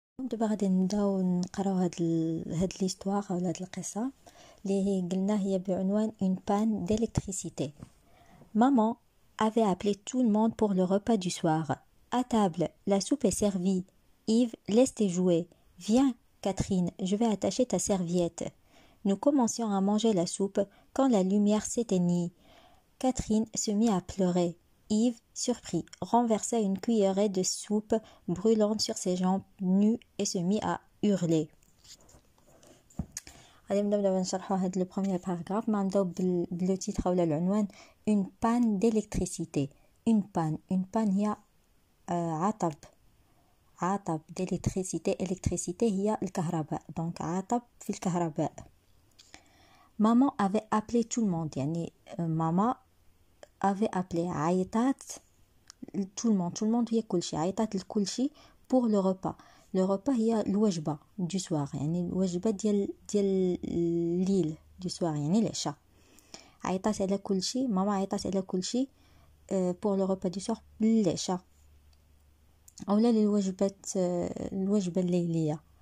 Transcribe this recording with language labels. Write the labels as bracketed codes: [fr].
[ar] دابا غادي نبداو نقراو هاد ليستوار ولا هاد القصه اللي هي قلنا هي بعنوان [fr] une panne d'électricité. Maman avait appelé tout le monde pour le repas du soir. À table, la soupe est servie. Yves, laisse tes jouets. Viens, Catherine, je vais attacher ta serviette. Nous commencions à manger la soupe quand la lumière s'éteignit. Catherine se mit à pleurer. Yves, surpris, renversa une cuillerée de soupe brûlante sur ses jambes nues et se mit à hurler. [ar] غادي نبداو نشرحوا هاد لو بروميير باراغراف. ما نبداو بلو تيتر ولا العنوان. [fr] une panne d'électricité. une panne [ar] هي عطب [fr] d'électricité. [ar] électricité هي الكهرباء، دونك عطب في الكهرباء. [fr] maman avait appelé tout le monde، [ar] يعني ماما [fr] avait appelé [ar] عيطات [fr] tout le monde [ar] هي كلشي، عيطات لكلشي [fr] pour le repas. le repas [ar] هي الوجبة [fr] du soir، [ar] يعني الوجبة ديال الليل du soir، يعني العشاء. عيطات على كلشي، ماما عيطات على كلشي [fr] pour le repas du soir، [ar] للعشاء اولا الوجبة الليلية.